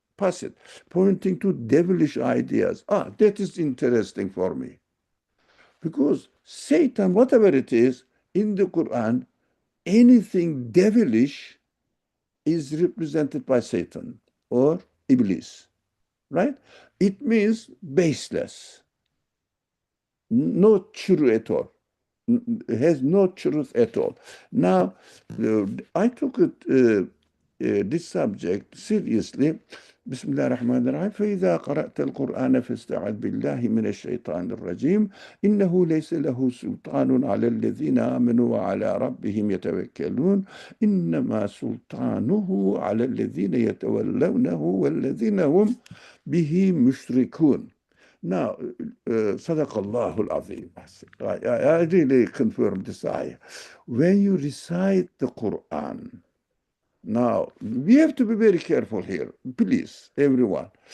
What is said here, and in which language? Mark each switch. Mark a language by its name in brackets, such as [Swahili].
[English] Pass it, pointing to devilish ideas. Ah, that is interesting for me because Satan, whatever it is in the Quran, anything devilish is represented by Satan or Iblis, right? It means baseless, no true at all. Has no truth at all. Now, I took this subject seriously. [Arabic] بسم الله الرحمن الرحيم فإذا قرأت القرآن فاستعذ بالله من الشيطان الرجيم إنه ليس له سلطان على الذين آمنوا وعلى ربهم يتوكلون إنما سلطانه على الذين يتولونه والذين هم به مشركون. [English] Now, Sadaqallahu al-Azim. I really confirm this ayah. When you recite the Quran, now we have to be very careful here. Please, everyone.